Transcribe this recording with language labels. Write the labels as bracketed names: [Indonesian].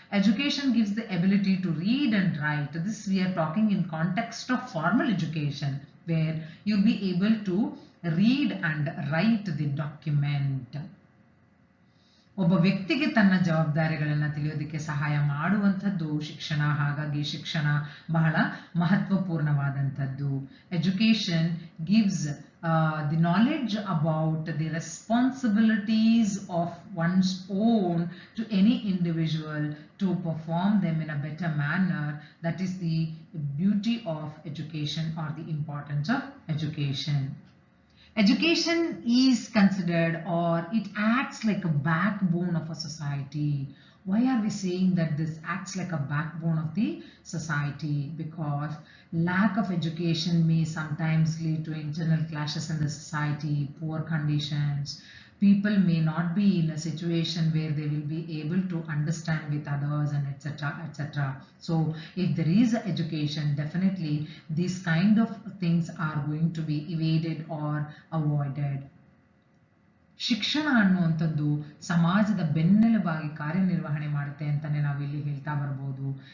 [English] Education gives the ability to read and write. This we are talking in context of formal education, where you be able to read and write the document. [Kannada] ಒಬ್ಬ ವ್ಯಕ್ತಿಗೆ ತನ್ನ ಜವಾಬ್ದಾರಿಗಳನ್ನ ತಿಳಿಯೋದಕ್ಕೆ ಸಹಾಯ ಮಾಡುವಂಥದ್ದು ಶಿಕ್ಷಣ. ಹಾಗಾಗಿ ಶಿಕ್ಷಣ ಬಹಳ ಮಹತ್ವಪೂರ್ಣವಾದಂಥದ್ದು. [English] Education gives the knowledge about the responsibilities of one's own to any individual to perform them in a better manner. That is the beauty of education or the importance of education. Education is considered, or it acts like a backbone of a society. Why are we saying that this acts like a backbone of the society? Because lack of education may sometimes lead to internal clashes in the society, poor conditions. People may not be in a situation where they will be able to understand with others, and etc. etc. So if there is education, definitely these kind of things are going to be evaded or avoided. [Kannada] ಶಿಕ್ಷಣ ಅನ್ನುವಂಥದ್ದು ಸಮಾಜದ ಬೆನ್ನೆಲುಬಾಗಿ ಕಾರ್ಯನಿರ್ವಹಣೆ ಮಾಡುತ್ತೆ ಅಂತಾನೆ ನಾವು ಇಲ್ಲಿ ಹೇಳ್ತಾ ಬರ್ಬೋದು.